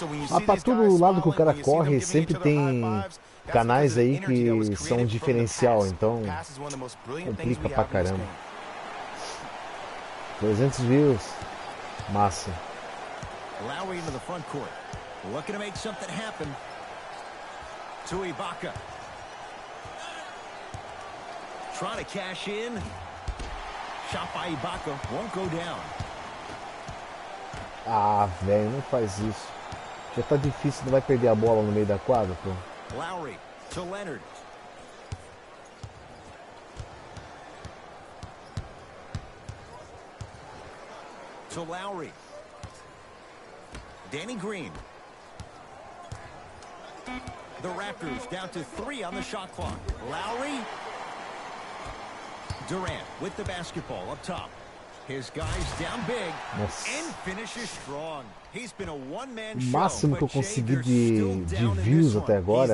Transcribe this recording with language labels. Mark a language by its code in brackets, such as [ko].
[pt] Ah, pra todo lado que o cara corre, sempre tem canais aí que são um diferencial, então complica pra caramba. 300 views. Massa. [en] Lowry into the front court. Looking to make something happen. To Ibaka. Trying to cash in. Shot by Ibaka. Won't go down. [pt] Ah, velho, não faz isso. Já tá difícil, não vai perder a bola no meio da quadra, pô. [en] Lowry to Leonard. To Lowry. Danny Green. The Raptors down to 3 on the shot clock. Lowry. Durant with the basketball up top. His guys down big and finishes strong. He's been a one-man show. [pt] O máximo que eu consegui de views até agora.